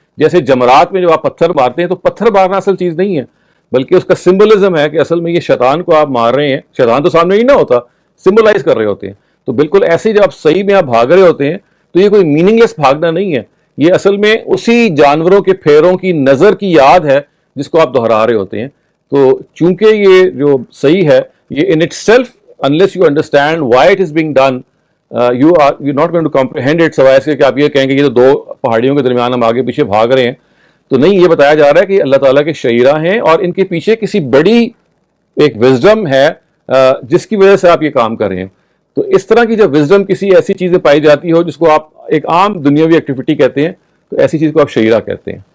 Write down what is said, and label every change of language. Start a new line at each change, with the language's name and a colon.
Urdu: جیسے جمرات میں جب آپ پتھر مارتے ہیں تو پتھر مارنا اصل چیز نہیں ہے, بلکہ اس کا سمبلزم ہے کہ اصل میں یہ شیطان کو آپ مار رہے ہیں, شیطان تو سامنے ہی نہ ہوتا, سمبلائز کر رہے ہوتے ہیں. تو بالکل ایسے جب آپ صحیح میں آپ بھاگ رہے ہوتے ہیں تو یہ کوئی میننگ لیس بھاگنا نہیں ہے, یہ اصل میں اسی جانوروں کے پھیروں کی نظر کی یاد ہے جس کو آپ دہرا رہے ہوتے ہیں. تو چونکہ یہ جو صحیح ہے, یہ
English: In itself unless you understand why it is being done, you're not going to comprehend it.
Urdu: سوائے اس کے کہ آپ یہ کہیں کہ یہ تو دو پہاڑیوں کے درمیان ہم آگے پیچھے بھاگ رہے ہیں. تو نہیں, یہ بتایا جا رہا ہے کہ اللہ تعالیٰ کے شعیرہ ہیں اور ان کے پیچھے کسی بڑی ایک وزڈم ہے جس کی وجہ سے آپ یہ کام کر رہے ہیں. تو اس طرح کی جب وزڈم کسی ایسی چیز میں پائی جاتی ہو جس کو آپ ایک عام دنیاوی ایکٹیویٹی کہتے ہیں, تو ایسی چیز کو آپ شعیرہ کہتے ہیں.